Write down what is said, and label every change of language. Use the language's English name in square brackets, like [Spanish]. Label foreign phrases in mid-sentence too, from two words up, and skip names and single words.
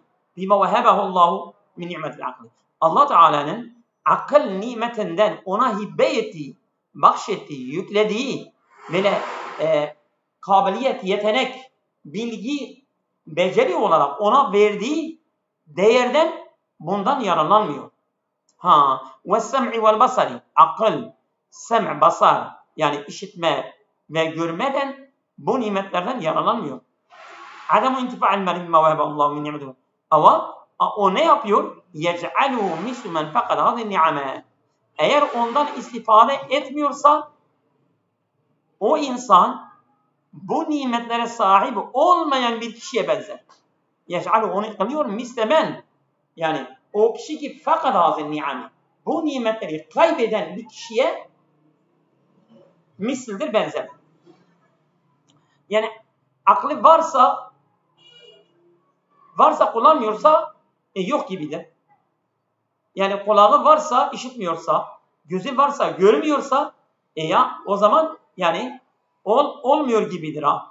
[Arabic] بما وهبه الله من نعمة العقل. [Turkish] Allah Teala'nın akıl nimetinden ona hibe ettiği, bahşettiği, yüklediği böyle kabiliyet, yetenek, bilgi, beceri olarak ona verdiği değerden bundan yararlanmıyor. [Arabic] والسمع والبصر, [Turkish] akıl, sem' basar, yani işitme ve görmeden bu nimetlerden yararlanmıyor. [Arabic] عدم انتفاع المرء بما وهبه الله من نعمة. [Turkish] Ama o ne yapıyor? [Arabic] يَجْعَلُهُ مِسْلُ مَنْ فَقَدْ هَذِهِ النِّعَمَةِ. [Turkish] Eğer ondan istifade etmiyorsa o insan bu nimetlere sahip olmayan bir kişiye benzer. يَجْعَلُهُ, onu kılıyor mislemen. Yani o kişi ki [Arabic] فَقَدْ هَذِهِ النِّعَمَةِ, [Turkish] bu nimetleri kaybeden bir kişiye misildir, benzer. Yani aklı varsa kullanmıyorsa yok gibidir. Yani kulağı varsa işitmiyorsa, gözü varsa görmüyorsa ya o zaman yani olmuyor gibidir ha.